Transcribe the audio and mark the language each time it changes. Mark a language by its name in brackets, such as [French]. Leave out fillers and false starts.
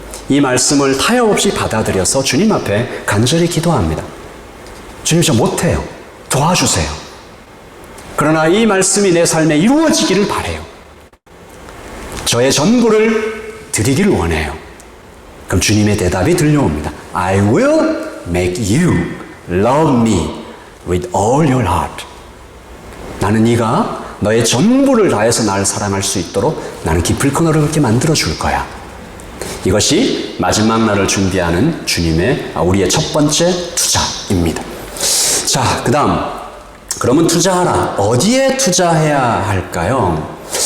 [Korean] 이 말씀을 타협 없이 받아들여서 주님 앞에 간절히 기도합니다. 주님 저 못해요. 도와주세요. 그러나 이 말씀이 내 삶에 이루어지기를 바라요. 저의 전부를 드리기를 원해요. 그럼 주님의 대답이 들려옵니다. [English] I will make you love me with all your heart. [Korean] 나는 네가 너의 전부를 다해서 나를 사랑할 수 있도록 나는 깊을 너를 그렇게 만들어 줄 거야. 이것이 마지막 날을 준비하는 주님의 우리의 첫 번째 투자입니다. 자, 그 다음 그러면 투자하라. 어디에 투자해야 할까요?